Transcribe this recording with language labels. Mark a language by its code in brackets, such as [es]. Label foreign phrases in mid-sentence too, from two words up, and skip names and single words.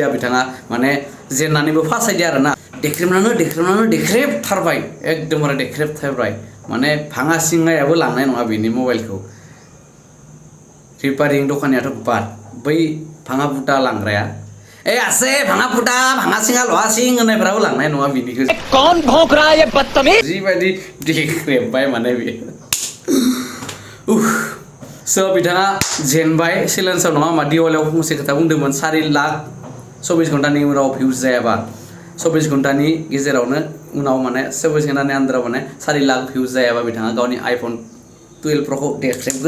[brx] बिथाङा माने जेननानैबो फासायदि आरोना देख्रेबथारबाय एकदमबारे देख्रेबथारबाय माने भाङा सिंगायाबो लांनाय नङा बेनि मबाइलखौ रिपारिं दखानियाथ' बाद बै भाङा फुटा लांग्राया आसे भाङा फुटा भाङा सिङा लहा सिं होननायफ्राबो लांनाय नङा बिनिखौ [hi] कौन भौंक रहा है ये बदतमीज [brx] जिबायदि देख्रेबबाय माने बे स' बिथाङा जेनबाय चेलेन्जआव नङा होमा दिवालियाव फंसे खोथा बुंदोंमोन 4 लाख 24 घन्टानि उनाव भिउज जायाबा 24 घन्टानि गेजेरावनो उनाव माने 24 घन्टानि आन्दाराव माने 4 लाख भिउज जायाबा बिथाङा गावनि आइफन 12 प्रोखौ देख्रेबगोन